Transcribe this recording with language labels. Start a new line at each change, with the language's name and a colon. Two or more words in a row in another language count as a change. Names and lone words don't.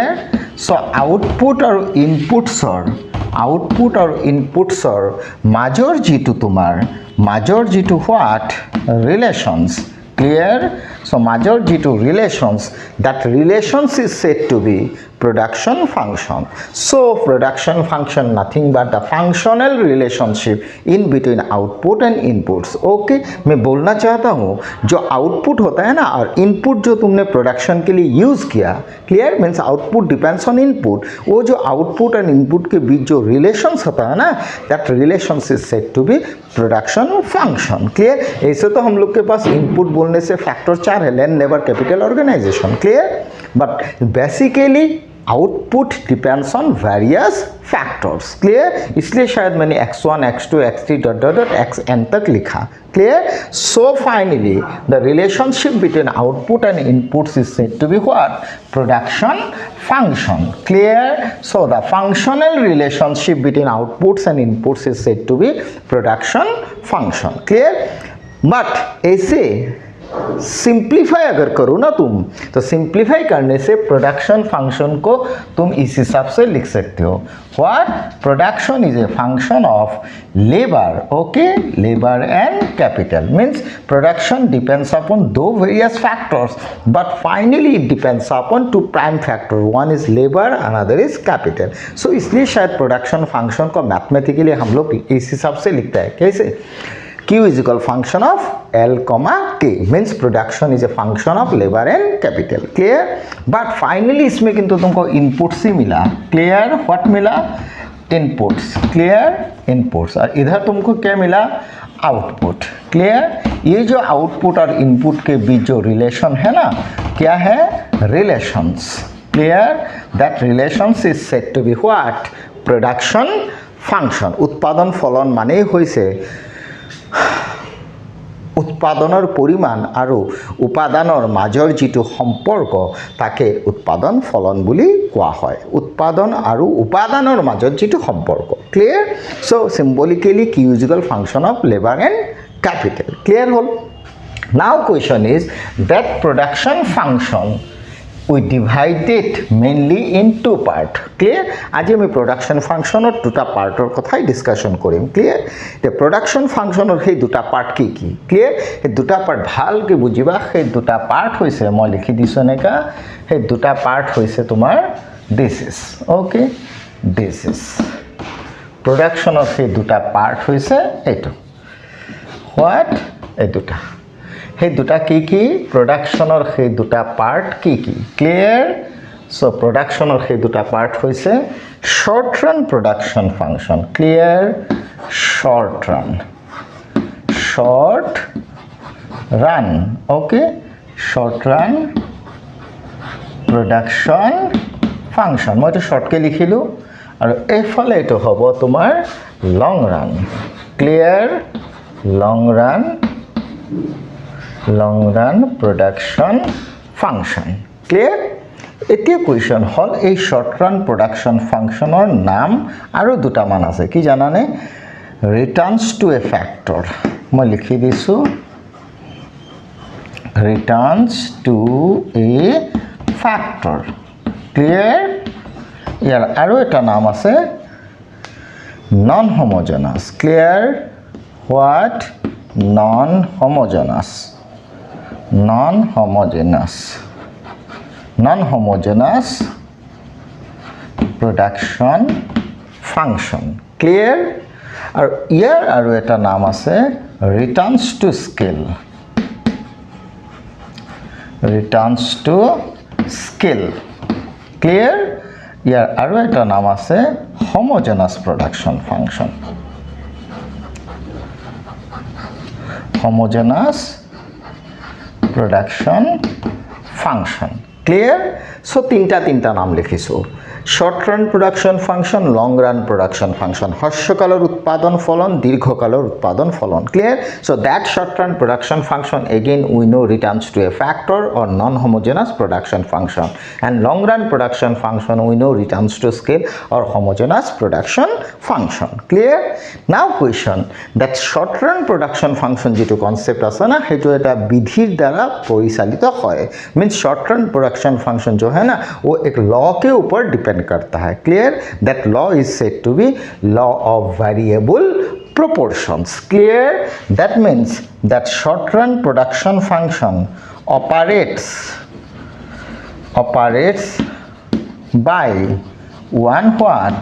English: So output or inputs are major G2 tumar major G2 what? Relations. Clear? So major G2 relations, that relations is said to be production function. So production function nothing but the functional relationship in between output and inputs.
Hindi: ओके मैं बोलना चाहता हूँ जो आउटपुट होता है ना और इनपुट जो तुमने प्रोडक्शन के लिए यूज़ किया, क्लियर?
English: Means output depends on input,
Hindi: वो जो आउटपुट एंड इनपुट के बीच जो रिलेशंस होता है ना,
English: that relations is said to be production function. क्लियर?
Hindi: ऐसे तो हम लोग के पास इनपुट बोलने से फैक्टर 4 है,
English: land labor capital organization. क्लियर? But basically output depends on various factors.
Hindi: क्लियर? इसलिए शायद मैंने x1 x2 x3
English: dot dot dot
Hindi: xn तक लिखा. क्लियर?
English: So finally the relationship between output and inputs is said to be what? प्रोडक्शन function. Clear? So the functional relationship between outputs and inputs is said to be production function. Clear?
Hindi: But ऐसे सिंप्लीफाई अगर करो ना तुम, तो सिंप्लीफाई करने से प्रोडक्शन फंक्शन को तुम इस हिसाब से लिख सकते हो.
English: व्हाट? Production is a function of labor. Okay, labor and capital. Means production depends upon दो various factors, but finally it depends upon two prime factor. One is labor, another is capital. So
Hindi: इसलिए शायद
English: production function
Hindi: को मैथमेटिकली हम लोग इस हिसाब से लिखता है. कैसे?
English: Q is equal function of L comma K, means production is a function of labor and capital. Clear? But finally
Hindi: इसमें किंतु तुमको inputs ही मिला.
English: Clear? What मिला? Inputs. Clear? Inputs.
Hindi: और इधर तुमको क्या मिला?
English: Output. Clear?
Hindi: ये जो output और input के बीच जो relation है ना, क्या है?
English: Relations. Clear? That relations is said to be what? Production function.
Assamese: উৎপাদন ফলন মানে হৈছে उत्पादনৰ পৰিমাণ আৰু উপাদানৰ মাজৰ যিটো সম্পৰ্ক তাকে উৎপাদন ফলন বুলি কোৱা হয়. উৎপাদন আৰু উপাদানৰ মাজৰ যিটো সম্পৰ্ক.
English: ক্লিয়াৰ? So symbolically Q is equal function of labor and capital.
Assamese: ক্লিয়াৰ হ'ল?
English: Now question is that production function we divided mainly in two part. Clear?
Assamese: আজি আমি
English: production function
Assamese: or দুটা পার্টৰ কথাই ডিসকাশন কৰিম. ক্লিয়াৰ?
English: the production function
Assamese: or সেই দুটা পার্ট কি কি?
English: ক্লিয়াৰ?
Assamese: সেই দুটা পার্ট ভালকে বুজিবা. সেই দুটা পার্ট হৈছে মই লিখি দিছো নেকা. সেই দুটা পার্ট হৈছে তোমাৰ
English: this is. okay, this is production of
Assamese: সেই দুটা পার্ট হৈছে এইটো. what? এই দুটা. সেই দুটা কি কি? প্ৰডাকশনৰ সেই দুটা পার্ট কি কি? ক্লিয়াৰ? সো প্ৰডাকশনৰ সেই দুটা পার্ট হৈছে
English: short run production function.
Assamese: ক্লিয়াৰ?
English: Short run okay, short run production function.
Assamese: মই তো শর্টকে লিখিলো আৰু এইফালে এটো হ'ব তোমাৰ
English: long run. ক্লিয়াৰ? Long run production function. ক্লিয়াৰ?
Assamese: এতিয়া কুৱেশ্যন হ'ল এই
English: short run production
Assamese: ফাংচনৰ নাম আৰু দুটামান আছে. কি জানানে?
English: returns to a factor.
Assamese: মই লিখি দিছোঁ
English: returns to a factor.
Assamese: ক্লিয়াৰ? ইয়াৰ আৰু এটা নাম আছে
English: non homogeneous.
Assamese: ক্লিয়াৰ?
English: হোৱাট? নন homogeneous production function. Clear?
Assamese: আৰু ইয়াৰ আৰু এটা নাম আছে
English: returns to scale. Clear?
Assamese: ইয়াৰ আৰু এটা নাম আছে
English: homogeneous production function. homogeneous production function. Clear? So
Assamese: তিনটা নাম লিখিছো.
English: short run production function, long run production function,
Bangla: হ্রস্বকালের উৎপাদন ফলন, দীর্ঘকালের উৎপাদন ফলন।
English: Clear? So that short run production function again we know returns to a factor or non-homogeneous production function, and long run production function we know returns to scale or homogeneous production function. Clear? Now question that short run production function
Assamese: যেটো কনসেপ্ট আছে না সেইটো এটা বিধির দ্বারা পরিচালিত হয়।
Hindi: मीन्स
English: short run production function
Hindi: जो है ना वो एक लॉ के ऊपर डिपेंड करता है।
English: क्लियर? That law is said to be law of variable proportions. Clear? That means that short run production function operates by one what?